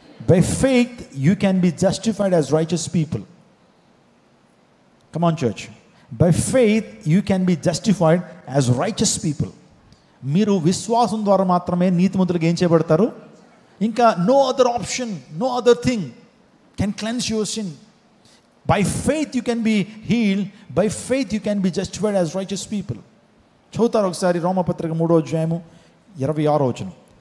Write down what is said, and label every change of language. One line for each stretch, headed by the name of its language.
English: By faith you can be justified as righteous people. Come on church. By faith you can be justified as righteous people.
Telugu: మీరు విశ్వాసం ద్వారా మాత్రమే నీతిమంతులుగా ఏం చేయబడతారు? ఇంకా
English: no other option, no other thing can cleanse your sin. By faith you can be healed. By faith you can be justified as righteous people.
Telugu: చదువుతారు ఒకసారి రోమపత్రిక 3వ అధ్యాయము 26వ వచనం.